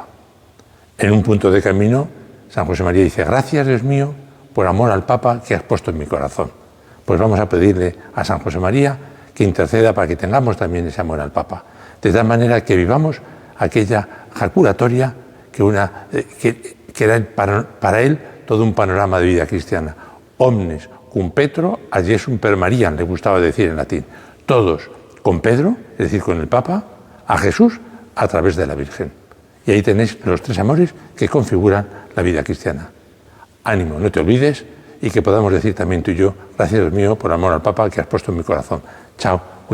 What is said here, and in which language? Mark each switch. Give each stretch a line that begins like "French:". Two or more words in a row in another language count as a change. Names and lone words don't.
Spanish: En un punto de camino, San José María dice, gracias Dios mío por amor al Papa que has puesto en mi corazón. Pues vamos a pedirle a San José María que interceda para que tengamos también ese amor al Papa. De tal manera que vivamos aquella jaculatoria que era para él todo un panorama de vida cristiana.
Latin: Omnes cum Petro ad Jesum per Mariam,
Spanish: le gustaba decir en latín. Todos con Pedro, es decir, con el Papa, a Jesús a través de la Virgen. Y ahí tenéis los tres amores que configuran la vida cristiana. Ánimo, no te olvides, y que podamos decir también tú y yo, gracias Dios mío por amor al Papa que has puesto en mi corazón.